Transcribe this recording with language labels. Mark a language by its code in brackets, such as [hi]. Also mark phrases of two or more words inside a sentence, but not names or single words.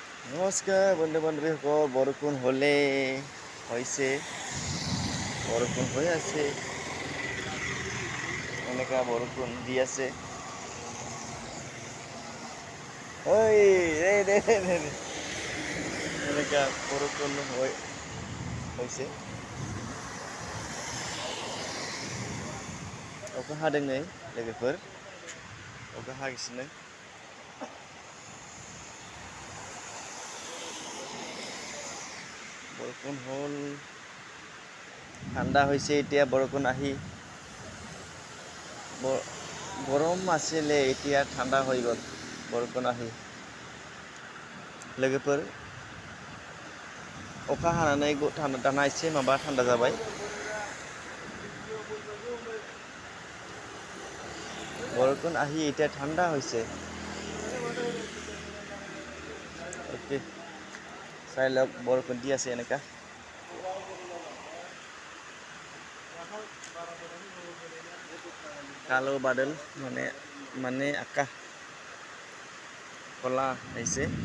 [as] নমস্কাৰ বন্ধু বান্ধৱীসকল, বৰষুণ হৈছে, বৰষুণ হৈ আছে, এনেকা বৰষুণ দি আছে। এনেকা বৰষুণ হৈছে। [brx] अखा हादों नै लोगोफोर, अखा हागासिनो। [as] বৰষুণ হ'ল, ঠাণ্ডা হৈছে এতিয়া বৰষুণ আহি। গৰম আছিলে এতিয়া ঠাণ্ডা হৈ গ'ল বৰষুণ আহি। [brx] लोगोफोर अखा हानानै दाना एसे माबा थान्दा जाबाय। [as] বৰষুণ আহি এতিয়া ঠাণ্ডা হৈছে। অ'কে, চাই লওক বৰষুণ দি আছে এনেকা। [bn] কালো বাদল [as] মানে আকাশ কলা হৈছে।